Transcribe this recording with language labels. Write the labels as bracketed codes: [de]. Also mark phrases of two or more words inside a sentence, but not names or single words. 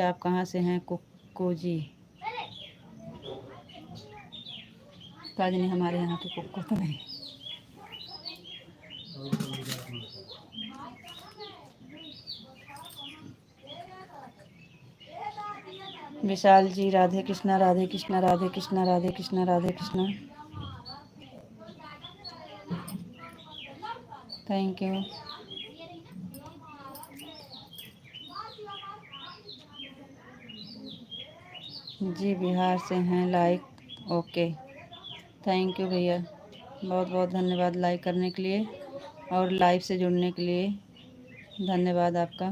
[hi] आप कहाँ से हैं कुक्कू जी? ताजनी हमारे यहाँ के कुक्कू तो नहीं। विशाल जी, राधे कृष्णा, राधे कृष्णा, राधे कृष्णा, राधे कृष्णा, राधे कृष्णा। [en] thank you. [hi] जी, बिहार से हैं, [en] like okay. thank you [hi] भैया, बहुत बहुत धन्यवाद लाइक करने के लिए और लाइव से जुड़ने के लिए धन्यवाद आपका।